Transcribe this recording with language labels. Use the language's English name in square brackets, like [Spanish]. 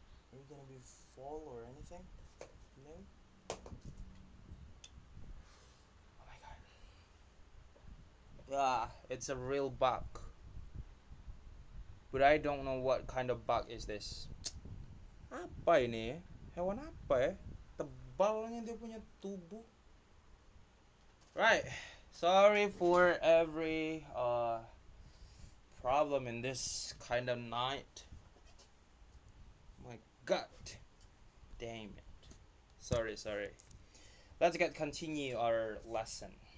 [English] Are you gonna be fall or anything? No? Oh my god. Yeah, it's a real bug. But I don't know what kind of bug is this. [Indonesian] Apa ini? Hewan apa ya? Tebalnya dia punya tubuh. [English] Right. Sorry for every problem in this kind of night. My god. Damn it. Sorry. Let's continue our lesson.